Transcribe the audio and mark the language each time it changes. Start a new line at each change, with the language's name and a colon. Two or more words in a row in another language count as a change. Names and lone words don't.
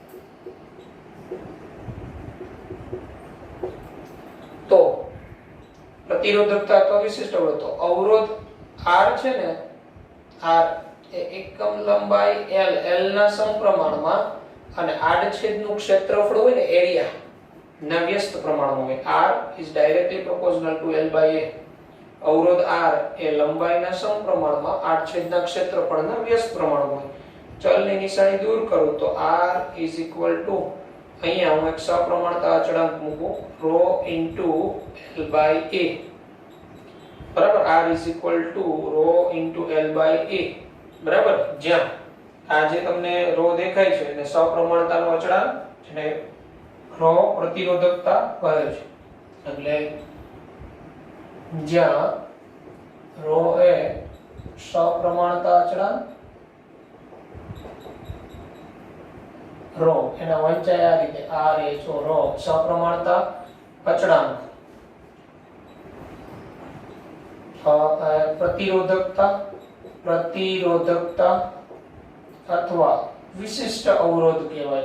Gujarati: તો પ્રતિરોધકતા અથવા વિશિષ્ટ અવરોધ. તો અવરોધ R છે ને, R એ એકમ લંબાઈ L ના સમપ્રમાણમાં અને આડછેદનું ક્ષેત્રફળ હોય ને, એરિયા ના વ્યસ્ત પ્રમાણમાં હોય.
English: R is directly proportional to L by A.
Gujarati: અવરોધ R એ લંબાઈના સમપ્રમાણમાં આડછેદના ક્ષેત્રફળના વ્યસ્ત પ્રમાણમાં હોય. ચલની નિશાની દૂર કરું તો
English: R is equal to,
Gujarati: અહીંયા હું એક સપ્રમાણતા અચળાંક મૂકું,
English: ρ into L by A. બરાબર. R is equal to ρ into L by A.
Gujarati: બરાબર. જ્યાં આ જે તમને ρ દેખાય છે એને સપ્રમાણતાનો અચળાંક જેને ρ પ્રતિરોધકતા કહે છે. એટલે જ્યાં ρ એ સપ્રમાણતા અચળાંક, ρ એના વંચાય આ રીતે R એ છો ρ સપ્રમાણતા અચળાંક, પ્રતિરોધકતા અથવા વિશિષ્ટ અવરોધ કહેવાય.